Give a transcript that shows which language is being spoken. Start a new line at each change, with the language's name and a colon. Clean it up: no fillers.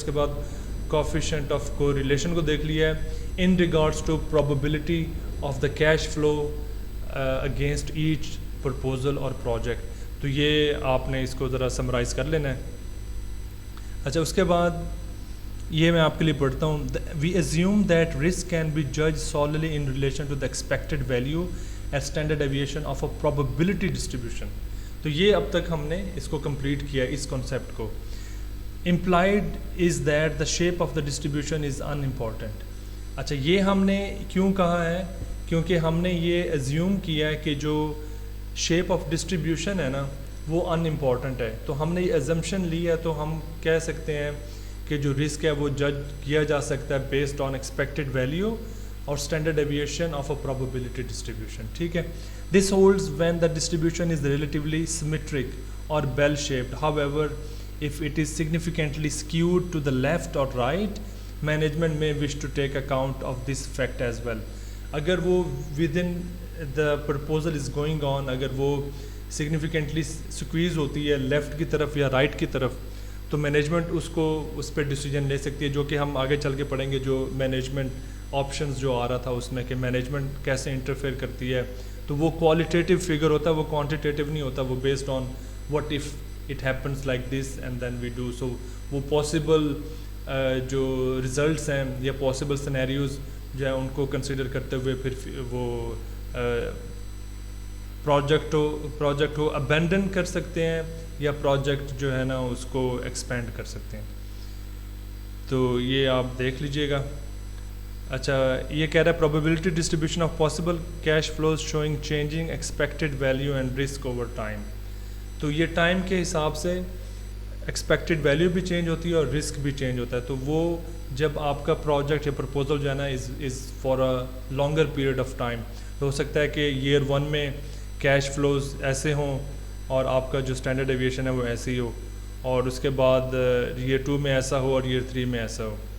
Urdu: اس کے بعد coefficient of کو ریلیشن کو دیکھ لیا ہے in regards to probability of the cash flow against each proposal اور پروجیکٹ. تو یہ آپ نے اس کو ذرا سمرائز کر لینا ہے. اچھا, اس کے بعد یہ میں آپ کے لیے پڑھتا ہوں.
English: We assume that risk can be جج solely in relation to the expected value at standard deviation of a probability distribution.
Urdu: تو یہ اب تک ہم نے اس کو کمپلیٹ کیا اس کانسیپٹ کو.
English: Implied is that the shape of the distribution is unimportant.
Urdu: اچھا, یہ ہم نے کیوں کہا ہے؟ کیونکہ ہم نے یہ ایزیوم کیا ہے کہ جو شیپ آف ڈسٹریبیوشن ہے نا وہ ان امپورٹنٹ ہے. تو ہم نے یہ ایزمپشن لی ہے, تو ہم کہہ سکتے ہیں کہ جو رسک ہے وہ جج کیا جا سکتا ہے بیسڈ آن ایکسپیکٹڈ ویلیو اور standard deviation of a probability distribution. ٹھیک ہے,
English: this holds when the distribution is relatively symmetric or bell shaped. However, if it is significantly skewed to the left or right, management may wish to take account of this fact as well.
Urdu: اگر وہ
English: within the proposal is going on,
Urdu: اگر وہ
English: significantly squeeze
Urdu: ہوتی ہے left کی طرف یا right کی طرف, تو مینجمنٹ اس کو اس پہ ڈیسیجن لے سکتی ہے, جو کہ ہم آگے چل کے پڑھیں گے جو مینجمنٹ آپشنز جو آ رہا تھا اس میں کہ مینجمنٹ کیسے انٹرفیئر کرتی ہے. تو وہ کوالٹیٹیو فگر ہوتا ہے, وہ کوانٹیٹیو نہیں ہوتا, وہ
English: Based on what if it happens like this and then we do.
Urdu: سو وہ پاسبل جو ریزلٹس ہیں یا پاسبل سینیریوز جو ہے ان کو کنسیڈر کرتے ہوئے پھر وہ پروجیکٹ کو ابینڈن کر سکتے ہیں یا پروجیکٹ جو ہے نا اس کو ایکسپینڈ کر سکتے ہیں. تو یہ آپ دیکھ لیجئے گا. اچھا, یہ کہہ رہا ہے
English: probability distribution of possible cash flows showing changing expected value and risk over time.
Urdu: تو یہ ٹائم کے حساب سے ایکسپیکٹڈ ویلیو بھی چینج ہوتی ہے اور رسک بھی چینج ہوتا ہے. تو وہ جب آپ کا پروجیکٹ یا پرپوزل جو ہے نا
English: is for a longer period of time,
Urdu: تو ہو سکتا ہے کہ ایئر 1 میں کیش فلوز ایسے ہوں اور آپ کا جو اسٹینڈرڈ ایویشن ہے وہ ایسے ہی ہو, اور اس کے بعد ایئر 2 میں ایسا ہو اور ایئر 3 میں ایسا ہو.